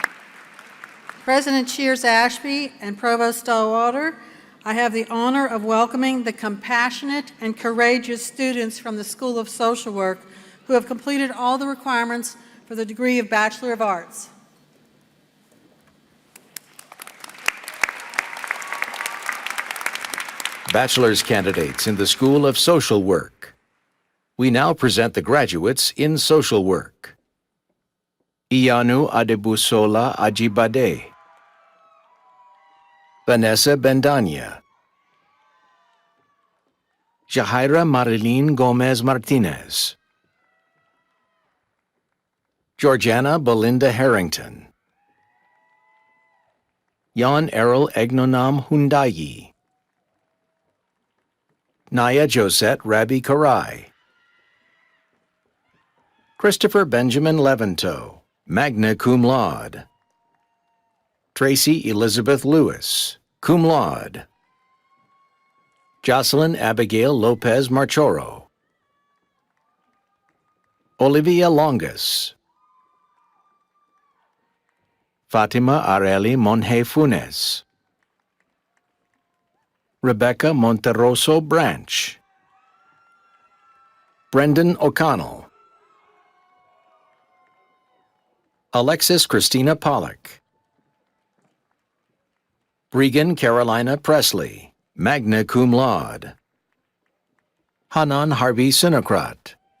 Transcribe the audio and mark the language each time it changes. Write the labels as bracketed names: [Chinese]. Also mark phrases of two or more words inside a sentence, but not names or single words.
[English] President Shears Ashby and Provost Stallwater, I have the honor of welcoming the compassionate and courageous students from the School of Social Work who have completed all the requirements for the degree of Bachelor of Arts. Bachelor's candidates in the School of Social Work. We now present the graduates in social work. Iyanu Adebusola Ajibade, Vanessa Bendanya, Jahaira Marilyn Gomez Martinez, Georgiana Belinda Harrington, Jan Errol Egnonam Hundayi, Naya Josette Rabi Karai, Christopher Benjamin Levanto, [Latin] magna cum laude, [English] Tracy Elizabeth Lewis, [Latin] cum laude, [English] Jocelyn Abigail Lopez Marchoro, Olivia Longus, Fatima Areli Monje Funes, Rebecca Monteroso Branch, Brendan O'Connell, Alexis Christina Pollock, Regan Carolina Presley, [Latin] magna cum laude, [English] Hanan Harvey Sinocrat,